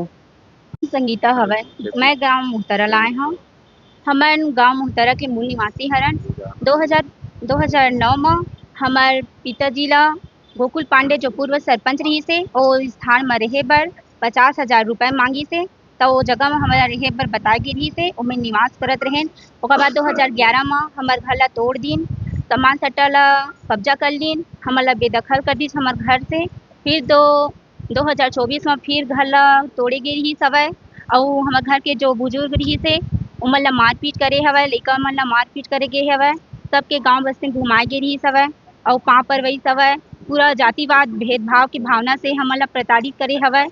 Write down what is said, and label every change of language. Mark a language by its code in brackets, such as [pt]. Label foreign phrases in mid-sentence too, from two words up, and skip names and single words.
[hne] संगीता हवय, मैं गांव मोहतरा लाए हूँ। हमन गांव मोहतरा के मूल निवासी हरन। 2009 में हमार पिताजी ला गोकुल पांडे जो पूर्व सरपंच रही से और स्थान में रहे बर 50,000 रुपए मांगी से, तो वो जगह में हमारा रहे बर बताई गई रही से उमें निवास करत रहें। ओकर बाद 2011 में हमार घर ला तोड़ दीन, सामान सट्टा ला कब्जा कर लीन, हमारा बेदखल कर दी हमार घर से। फिर 2024 में फिर घर ला तोड़े गई रही सवय और हमार घर के जो बुजुर्ग रही से उमन ला मारपीट करे हवय, लइका मन ला मारपीट करे गे हवय, सबके गांव बस्ती घुमाए गे रही सवय और पाँव पर वही सवय पूरा जातिवाद भेदभाव की भावना से हमन ला प्रताड़ित करे हवय।